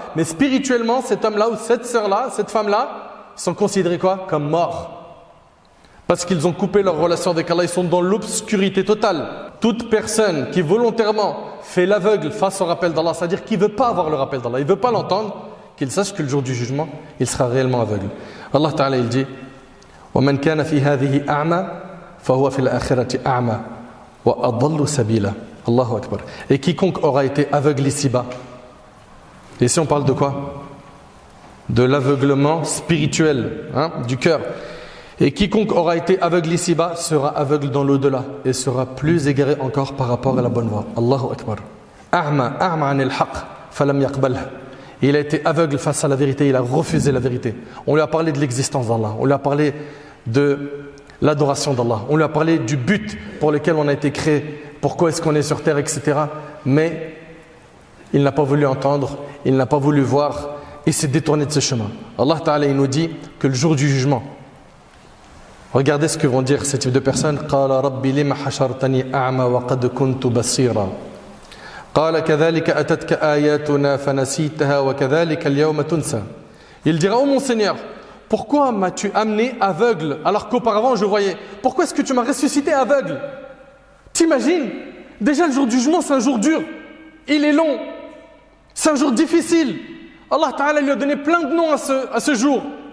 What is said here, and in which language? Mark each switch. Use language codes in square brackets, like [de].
[fr] Mais spirituellement, cet homme-là ou cette sœur-là, cette femme-là, sont considérés quoi? Comme morts. Parce qu'ils ont coupé leur relation avec Allah, ils sont dans l'obscurité totale. Toute personne qui volontairement fait l'aveugle face au rappel d'Allah, c'est-à-dire qu'il ne veut pas avoir le rappel d'Allah, il ne veut pas l'entendre, qu'il sache que le jour du jugement, il sera réellement aveugle. [ar] Allah Ta'ala [fr] il dit [ar] وَمَنْ كَانَ فِي هَذِهِ أَعْمَى فَهُوَ فِي الْآخِرَةِ أَعْمَى وَأَضَلُّ سَبِيلًا. Allahu Akbar. [fr] Et quiconque aura été aveugle ici-bas. Et ici on parle de quoi? De l'aveuglement spirituel, du cœur. Et quiconque aura été aveugle ici-bas sera aveugle dans l'au-delà et sera plus égaré encore par rapport à la bonne voie. [ar] Allahu Akbar. A'ma anil haqq falam yaqbalha. [fr] Il a été aveugle face à la vérité, il a refusé la vérité. On lui a parlé de l'existence d'Allah, on lui a parlé de l'adoration d'Allah, on lui a parlé du but pour lequel on a été créé, pourquoi est-ce qu'on est sur terre, etc. Mais il n'a pas voulu entendre, il n'a pas voulu voir et s'est détourné de ce chemin. Allah Ta'ala il nous dit que le jour du jugement, regardez ce que vont dire ces types de personnes. [ar] قال ربي لما حشرتني أعمى وقد كنت بصيرا قال كذلك أتتك آياتنا فنسيتها وكذلك اليوم تنسى. [fr] Il dira: oh mon Seigneur, pourquoi m'as-tu amené aveugle alors qu'auparavant je voyais? Pourquoi est-ce que tu m'as ressuscité aveugle? T'imagines? Déjà le jour du jugement c'est un jour dur, il est long, c'est un jour difficile. Allah Ta'ala lui a donné plein de noms à ce jour.